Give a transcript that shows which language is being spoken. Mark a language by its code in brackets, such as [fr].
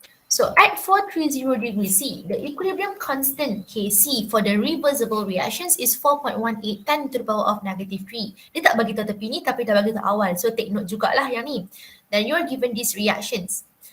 [en] So at 430 degrees C, the equilibrium constant Kc for the reversible reactions is 4.18 10 to the power of negative 3. [ms] Dia tak bagi tahu tepi ni tapi dah bagi tahu awal. [en] So take note [ms] jugalah yang ni. [en] Then you are given these reactions.